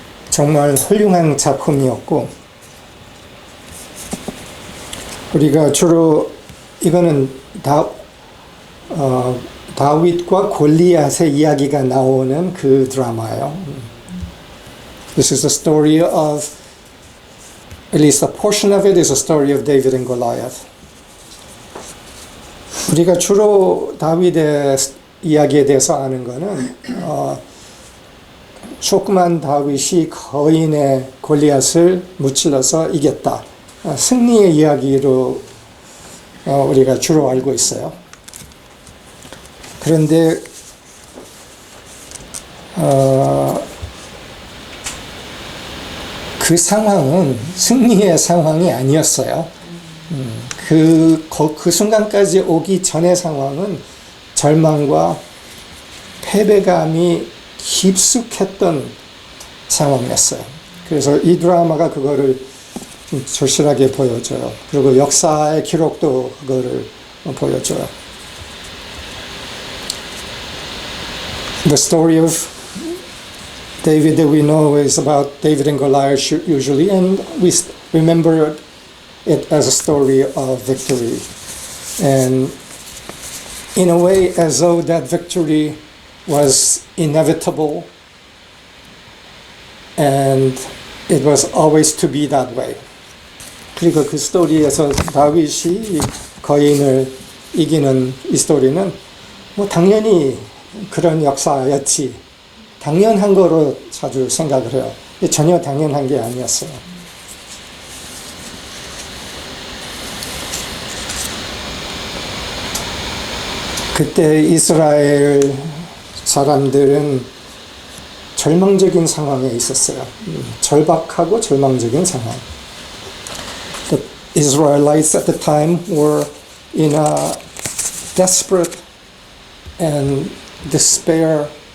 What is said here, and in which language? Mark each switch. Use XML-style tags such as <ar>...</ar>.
<ko>정말 훌륭한 작품이었고 우리가 주로 이거는 다윗과 골리앗의 이야기가 나오는 그 드라마예요.</ko> <en>This is the story of, at least a portion of it is a story of David and Goliath.</en> <ko>우리가 주로 다윗의 이야기에 대해서 아는 거는 조그만 다윗이 거인의 골리앗을 무찔러서 이겼다. 승리의 이야기로 우리가 주로 알고 있어요. 그런데 그 상황은 승리의 상황이 아니었어요. 그 순간까지 오기 전의 상황은 절망과 패배감이 깊숙했던 상황이었어요. 그래서 이 드라마가 그거를 절실하게 보여줘요. 그리고 역사의 기록도 그거를 보여줘요.</ko> <en>The story of David that we know is about David and Goliath usually, and we remember it as a story of victory. And in a way, as though that victory was inevitable and it was always to be that way.</en> <ko>그리고 그 스토리에서 다윗이 거인을 이기는 이 스토리는 뭐 당연히 그런 역사였지. 당연한 거로 자주 생각을 해요. 전혀 당연한 게 아니었어요. 그때 이스라엘 사람들은 절망적인 상황에 있었어요. 절박하고 절망적인 상황.</ko> <en>The Israelites at the time were in a desperate and despair-laden</en>